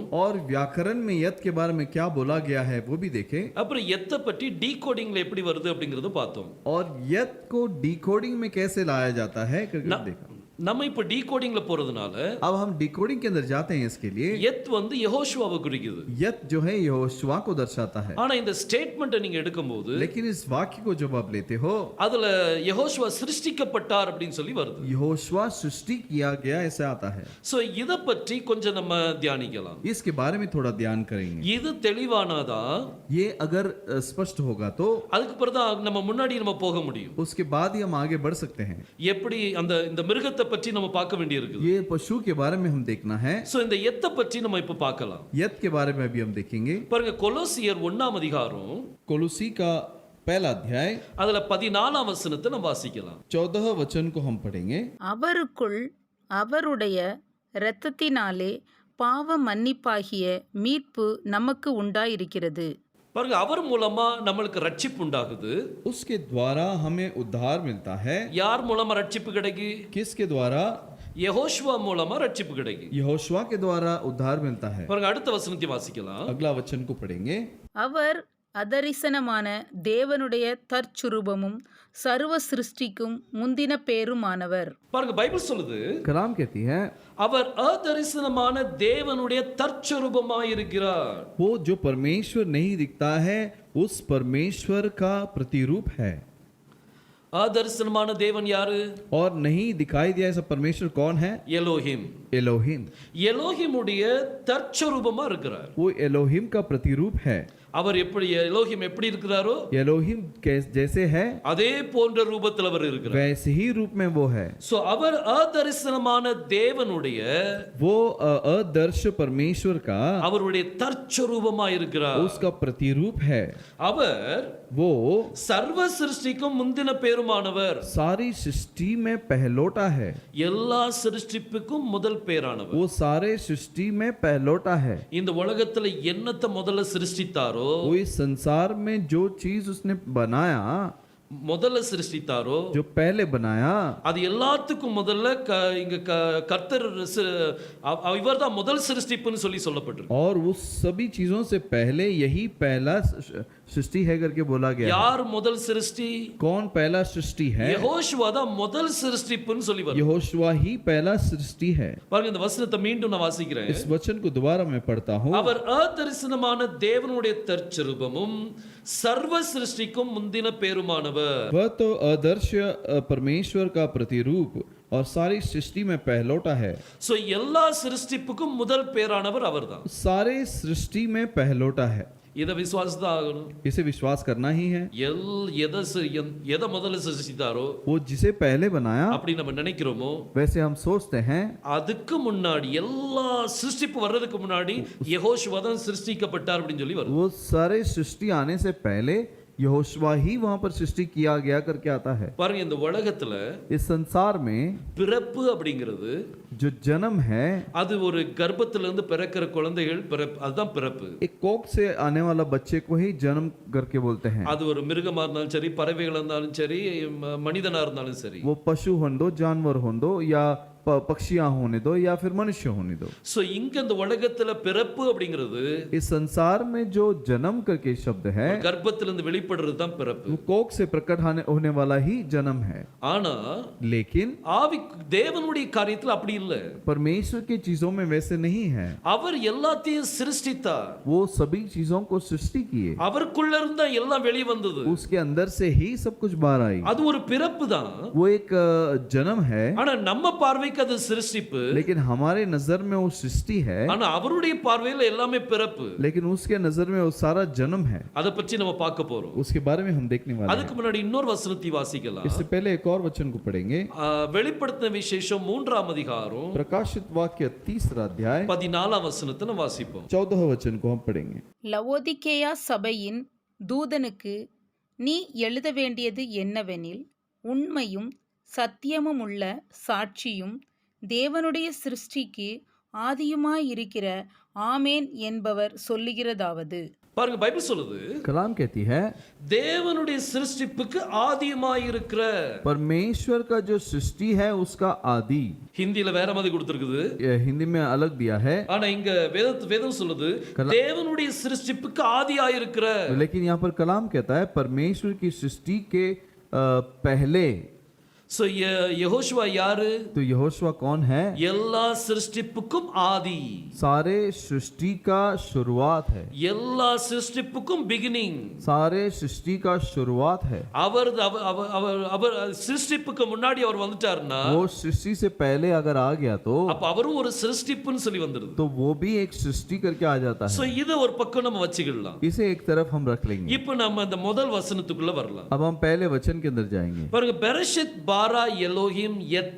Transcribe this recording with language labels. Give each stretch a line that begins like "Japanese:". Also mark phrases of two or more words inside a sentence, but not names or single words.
Hindi: और व्याकरण में यत के बारे में क्या बोला गया है वो भी देखे।
Tamil: அப்புறம் எத்தை பற்றி டீகோடிங்ல எப்படி வருது அப்படிங்கறது பார்த்தோம்.
Hindi: और यत को डिकोडिंग में कैसे लाया जाता है करके देखा।
Tamil: நம்ம இப்ப டீகோடிங்ல போறதுனால
Hindi: अब हम डिकोडिंग के अंदर जाते हैं इसके लिए।
Tamil: எத் வந்து யெகோஷுவாவை குறிக்குது,
Hindi: यत जो है यहोशुआ को दर्शाता है।
Tamil: ஆனா இந்த ஸ்டேட்மெண்ட்டை நீங்க எடுக்கும்போது
Hindi: लेकिन इस वाक्य को जब आप लेते हो,
Tamil: அதுல யெகோஷுவா சிருஷ்டிக்கப்பட்டார் அப்படின்னு சொல்லி வருது.
Hindi: यहोशुआ सृष्टि किया गया ऐसा आता है।
Tamil: சோ இத பற்றி கொஞ்சம் நம்ம தியானிக்கலாம்.
Hindi: इसके बारे में थोड़ा ध्यान करेंगे।
Tamil: இது தெளிவானாதா
Hindi: ये अगर स्पष्ट होगा तो
Tamil: அதுக்கு பிறகு நம்ம முன்னாடி நம்ம போக முடியும்.
Hindi: उसके बाद ही हम आगे बढ़ सकते हैं।
Tamil: எப்படி இந்த மிருகத்தை பற்றி நம்ம பார்க்க வேண்டியிருக்குது.
Hindi: ये पशु के बारे में हम देखना है।
Tamil: சோ இந்த எத்தை பற்றி நம்ம இப்ப பார்க்கலாம்.
Hindi: यत के बारे में अभी हम देखेंगे।
Tamil: பாருங்க கொலோசியர் 1ஆம் அதிகாரம்
Hindi: कोलोसी का पहला अध्याय
Tamil: அதுல 14ஆம் வசனத்தை நம்ம வாசிக்கலாம்.
Hindi: 14 वचन को हम पढ़ेंगे।
Tamil: அவருக்குள் அவருடைய இரத்தத்தினாலே பாவ மன்னிப்பாகிய மீட்பு நமக்கு உண்டாயிருக்கிறது. பாருங்க அவர் மூலமா நம்மளுக்கு ரட்சிப்பு உண்டாகுது.
Hindi: उसके द्वारा हमें उद्धार मिलता है।
Tamil: யார் மூலமா ரட்சிப்பு கிடைக்கு?
Hindi: किसके द्वारा?
Tamil: யெகோஷுவா மூலமா ரட்சிப்பு கிடைக்கு.
Hindi: यहोशुआ के द्वारा उद्धार मिलता है।
Tamil: பாருங்க அடுத்த வசனத்தை வாசிக்கலாம்.
Hindi: अगला वचन को पढ़ेंगे।
Tamil: அவர் அதரிசனமான தேவனுடைய தற்சுரூபமும் சர்வ சிருஷ்டிக்கும் முந்தின பேருமானவர். பாருங்க பைபிள் சொல்லுது,
Hindi: कलाम कहती है
Tamil: அவர் அதரிசனமான தேவனுடைய தற்சுரூபமாய் இருக்கிறார்.
Hindi: वो जो परमेश्वर नहीं दिखता है उस परमेश्वर का प्रतिरूप है।
Tamil: அதரிசனமான தேவன் யாரு?
Hindi: और नहीं दिखाई दिया ऐसा परमेश्वर कौन है?
Tamil: எலோஹிம்.
Hindi: एलोहिम।
Tamil: எலோஹிமுடைய தற்சுரூபமா இருக்கிறார்.
Hindi: वो एलोहिम का प्रतिरूप है।
Tamil: அவர் எலோஹிம் எப்படி இருக்கிறாரோ
Hindi: एलोहिम जैसे है
Tamil: அதே போன்ற ரூபத்தில் அவர் இருக்கிறார்.
Hindi: वैसे ही रूप में वो है।
Tamil: சோ அவர் அதரிசனமான தேவனுடைய
Hindi: वो अदर्श परमेश्वर का
Tamil: அவருடைய தற்சுரூபமா இருக்கிறார்.
Hindi: उसका प्रतिरूप है।
Tamil: அவர்
Hindi: वो
Tamil: சர்வ சிருஷ்டிக்கும் முந்தின பேருமானவர்.
Hindi: सारी सृष्टि में पहलोटा है।
Tamil: எல்லா சிருஷ்டிப்புக்கும் முதல் பேரானவர்.
Hindi: वो सारे सृष्टि में पहलोटा है।
Tamil: இந்த உலகத்துல என்னத்தை முதல்ல சிருஷ்டித்தாரோ,
Hindi: वो इस संसार में जो चीज उसने बनाया,
Tamil: முதல்ல சிருஷ்டித்தாரோ,
Hindi: जो पहले बनाया,
Tamil: அது எல்லாத்துக்கும் முதல்ல இங்க கர்த்தர் இவர்தான் முதல் சிருஷ்டிப்புன்னு சொல்லி சொல்லப்பட்டிருக்கு.
Hindi: और उस सभी चीजों से पहले यही पहला सृष्टि है करके बोला गया है।
Tamil: யார் முதல் சிருஷ்டி?
Hindi: कौन पहला सृष्टि है?
Tamil: யெகோஷுவா தான் முதல் சிருஷ்டிப்புன்னு சொல்லி வரும்.
Hindi: यहोशुआ ही पहला सृष्टि है।
Tamil: பாருங்க இந்த வசனத்தை மீண்டும் நான் வாசிக்கிறேன்.
Hindi: इस वचन को दोबारा मैं पढ़ता हूँ।
Tamil: அவர் அதரிசனமான தேவனுடைய தற்சரூபமும் சர்வ சிருஷ்டிக்கும் முந்தின பேருமானவர்.
Hindi: वह तो अदृश्य परमेश्वर का प्रतिरूप और सारी सृष्टि में पहलौठा है।
Tamil: சோ எல்லா சிருஷ்டிப்புக்கும் முதல் பேரானவர் அவர்தான்.
Hindi: सारे सृष्टि में पहलौठा है।
Tamil: இத விசுவாசம் ஆகணும்.
Hindi: इसे विश्वास करना ही है।
Tamil: எதை முதல்ல சிருஷ்டித்தாரோ
Hindi: वो जिसे पहले बनाया
Tamil: அப்படி நம்ம நினைக்கிறோமோ
Hindi: वैसे हम सोचते हैं।
Tamil: அதுக்கு முன்னாடி எல்லா சிருஷ்டிப்பு வர்றதுக்கு முன்னாடி யெகோஷுவா தான் சிருஷ்டிக்கப்பட்டார் அப்படின்னு சொல்லி வரும்.
Hindi: वो सारे सृष्टि आने से पहले यहोशुआ ही वहां पर सृष्टि किया गया करके आता है।
Tamil: பாருங்க இந்த உலகத்துல
Hindi: इस संसार में
Tamil: பிறப்பு அப்படிங்கிறது
Hindi: जो जन्म है
Tamil: அது ஒரு கர்ப்பத்துல இருந்து பிறக்கிற குழந்தைகள் அதுதான் பிறப்பு.
Hindi: एक कोख से आने वाला बच्चे को ही जन्म करके बोलते हैं।
Tamil: அது ஒரு மிருகமா இருந்தாலும் சரி, பறவைகளா இருந்தாலும் சரி, மனிதனா இருந்தாலும் சரி.
Hindi: वो पशु होने दो, जानवर होने दो, या पक्षियां होने दो, या फिर मनुष्य होने दो।
Tamil: சோ இங்க இந்த உலகத்துல பிறப்பு அப்படிங்கிறது
Hindi: इस संसार में जो जन्म करके शब्द है
Tamil: கர்ப்பத்துல இருந்து வெளிப்படுறது தான் பிறப்பு.
Hindi: वो कोख से प्रकट होने वाला ही जन्म है।
Tamil: ஆனா
Hindi: लेकिन
Tamil: ஆவி தேவனுடைய காரியத்துல அப்படி இல்ல.
Hindi: परमेश्वर की चीजों में वैसे नहीं है।
Tamil: அவர் எல்லாத்தையும் சிருஷ்டித்தார்.
Hindi: वो सभी चीजों को सृष्टि किए।
Tamil: அவருக்குள்ள இருந்தா எல்லாம் வெளிய வந்தது.
Hindi: उसके अंदर से ही सब कुछ बाहर आई।
Tamil: அது ஒரு பிறப்பு தான்.
Hindi: वो एक जन्म है।
Tamil: ஆனா நம்ம பார்வைக்கு அது சிருஷ்டிப்பு.
Hindi: लेकिन हमारे नजर में वो सृष्टि है।
Tamil: ஆனா அவருடைய பார்வையில எல்லாமே பிறப்பு.
Hindi: लेकिन उसके नजर में वो सारा जन्म है।
Tamil: அத பத்தி நம்ம பார்க்க போறோம்.
Hindi: उसके बारे में हम देखने वाले हैं।
Tamil: அதுக்கு முன்னாடி இன்னொரு வசனத்தை வாசிக்கலாம்.
Hindi: इससे पहले एक और वचन को पढ़ेंगे।
Tamil: வெளிப்படுத்தின விசேஷம் 3ஆம் அதிகாரம்
Hindi: प्रकाशित वाक्य 3 अध्याय
Tamil: 14ஆம் वचனத்தை நம்ம வாசிப்போம்.
Hindi: 14 वचन को हम पढ़ेंगे।
Tamil: லவோதிக்கேயா சபையின் தூதனுக்கு நீ எழுத வேண்டியது என்னவெனில், உண்மையும் சத்தியமும் உள்ள சாட்சியும் தேவனுடைய சிருஷ்டிக்கு ஆதியுமாயிருக்கிற ஆமேன் என்பவர் சொல்லுகிறதாவது. பாருங்க பைபிள் சொல்லுது,
Hindi: कलाम कहती है
Tamil: தேவனுடைய சிருஷ்டிப்புக்கு ஆதியுமாயிருக்கிற.
Hindi: परमेश्वर का जो सृष्टि है उसका आदि।
Tamil: ஹிந்தில வேற மாதிரி கொடுத்திருக்குது,
Hindi: हिंदी में अलग दिया है।
Tamil: ஆனா இங்க வேதம் சொல்லுது தேவனுடைய சிருஷ்டிப்புக்கு ஆதியாயிருக்கிற.
Hindi: लेकिन यहाँ पर कलाम कहता है परमेश्वर की सृष्टि के पहले।
Tamil: சோ யெகோஷுவா யாரு?
Hindi: तो यहोशुआ कौन है?
Tamil: எல்லா சிருஷ்டிப்புக்கும் ஆதி.
Hindi: सारे सृष्टि का शुरुआत है।
Tamil: எல்லா சிருஷ்டிப்புக்கும் பிகினிங்.
Hindi: सारे सृष्टि का शुरुआत है।
Tamil: அவர் சிருஷ்டிப்புக்கு முன்னாடி அவர் வந்துட்டாருன்னா
Hindi: वो सृष्टि से पहले अगर आ गया तो
Tamil: அப்ப அவரும் ஒரு சிருஷ்டிப்புன்னு சொல்லி வந்துருது.
Hindi: तो वो भी एक सृष्टि करके आ जाता
Tamil: சோ
Hindi: है।
Tamil: இத ஒரு பக்கம் நம்ம வச்சுக்கலாம்.
Hindi: इसे एक तरफ हम रख लेंगे।
Tamil: இப்போ நம்ம இந்த முதல் வசனத்துக்குள்ள வரலாம்.
Hindi: अब हम पहले वचन के अंदर जाएंगे।
Tamil: பாருங்க,
Hebrew: בראשית ברא אלהים את.